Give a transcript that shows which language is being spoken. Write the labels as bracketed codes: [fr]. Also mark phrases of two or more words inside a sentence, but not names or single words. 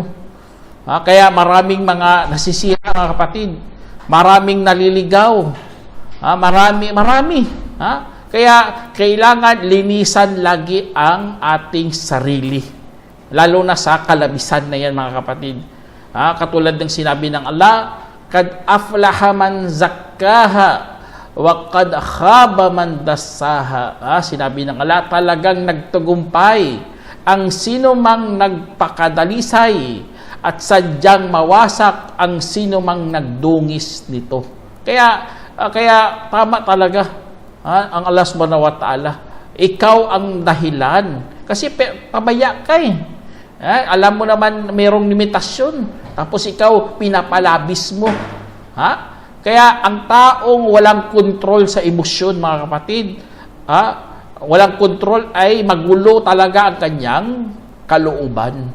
[tl] Kaya maraming mga nasisira, mga kapatid. Maraming naliligaw. Marami. Kaya kailangan linisan lagi ang ating sarili. Lalo na sa kalabisan na yan, mga kapatid. Katulad ng sinabi ng Allah, [ar] قد أفلح من زكاها وقد خاب من دساها. [tl] Sinabi ng Allah, talagang nagtagumpay ang sino mang nagpakadalisay at sadyang mawasak ang sino mang nagdungis nito. Kaya tama talaga ang Allah [ar] سبحانه وتعالى. [tl] Ikaw ang dahilan. Kasi pabaya ka alam mo naman mayroong limitasyon. Tapos ikaw pinapalabis mo. Kaya ang taong walang kontrol sa emosyon, mga kapatid, walang kontrol ay magulo talaga ang kanyang kalooban.